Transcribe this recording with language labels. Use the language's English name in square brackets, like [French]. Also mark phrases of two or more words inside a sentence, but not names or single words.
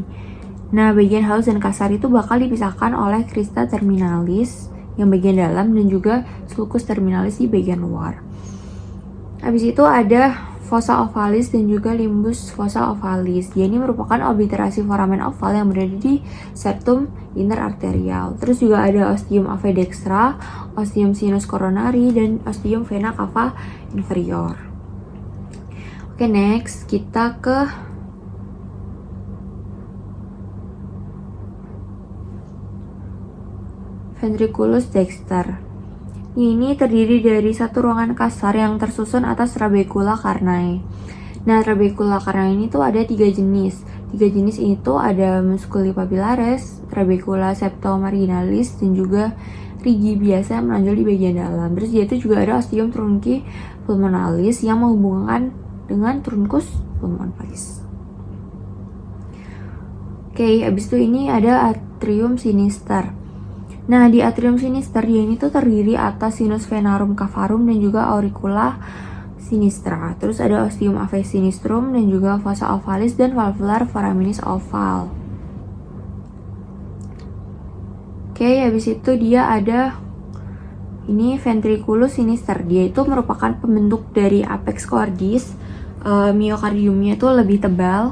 [Indonesian] Nah, bagian halus dan kasar itu bakal dipisahkan oleh [Latin] crista terminalis [Indonesian] yang bagian dalam dan juga [Latin] sulcus terminalis [Indonesian] di bagian luar. Habis itu ada [Latin] fossa ovalis [Indonesian] dan juga [Latin] limbus fossa ovalis. [Indonesian] Dia ini merupakan obliterasi [Latin] foramen oval [Indonesian] yang berada di [Latin] septum interarterial. [Indonesian] Terus juga ada [Latin] ostium ave dextra, ostium sinus coronari, dan ostium vena cava inferior. [Indonesian] Oke, next kita ke [Latin] ventriculus dexter. [Indonesian] Ini terdiri dari satu ruangan kasar yang tersusun atas [Latin] trabecula carnae. [Indonesian] Nah, [Latin] trabecula carnae [Indonesian] ini tuh ada 3 jenis. 3 jenis itu ada [Latin] musculi papillaris, trabecula septomarginalis, [Indonesian] dan juga rigi biasa yang menonjol di bagian dalam. Terus dia itu juga ada [Latin] ostium trunci pulmonalis [Indonesian] yang menghubungkan dengan [Latin] truncus pulmonalis. [Indonesian] Oke, abis itu ini ada [Latin] atrium sinister. [Indonesian] Nah, di [Latin] atrium sinister [Indonesian] dia ini tuh terdiri atas [Latin] sinus venarum cavarum [Indonesian] dan juga [Latin] auricula sinistra. [Indonesian] Terus ada [Latin] ostium ave sinistrum [Indonesian] dan juga [Latin] fossa ovalis dan valvular foraminis oval. [Indonesian] Oke, habis itu dia ada ini [Latin] ventriculus sinister. [Indonesian] Dia itu merupakan pembentuk dari [Latin] apex cordis. [Indonesian] Miokardiumnya itu lebih tebal.